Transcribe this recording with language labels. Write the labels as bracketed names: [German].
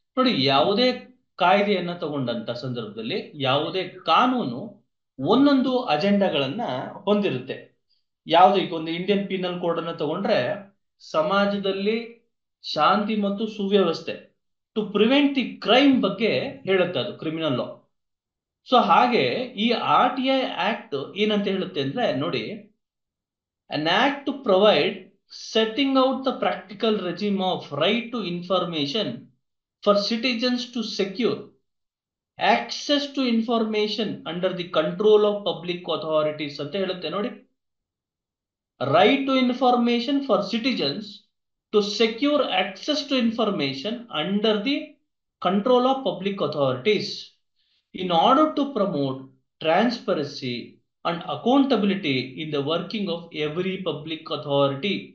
[Kannada] ನೋಡಿ, ಯಾವುದೇ ಕಾಯ್ದೆಯನ್ನ ತಗೊಂಡಂತ ಸಂದರ್ಭದಲ್ಲಿ ಯಾವುದೇ ಕಾನೂನು ಒಂದೊಂದು ಅಜೆಂಡಾಗಳನ್ನ ಹೊಂದಿರುತ್ತೆ. ಯಾವ್ದು, ಈಗ ಒಂದು ಇಂಡಿಯನ್ ಪೀನಲ್ ಕೋಡ್ ಅನ್ನ ತಗೊಂಡ್ರೆ ಸಮಾಜದಲ್ಲಿ ಶಾಂತಿ ಮತ್ತು ಸುವ್ಯವಸ್ಥೆ, [English] to prevent the crime [Kannada] ಬಗ್ಗೆ ಹೇಳುತ್ತೆ, ಅದು ಕ್ರಿಮಿನಲ್ ಲಾ. ಸೊ ಹಾಗೆ ಈ RTI ಆಕ್ಟ್ ಏನಂತ ಹೇಳುತ್ತೆ ಅಂದ್ರೆ, ನೋಡಿ, [English] an act to provide setting out the practical regime of right to information for citizens to secure access to information under the control of public authorities [Kannada] ಅಂತ ಹೇಳುತ್ತೆ ನೋಡಿ. [English] Right to information for citizens to secure access to information under the control of public authorities in order to promote transparency and accountability in the working of every public authority.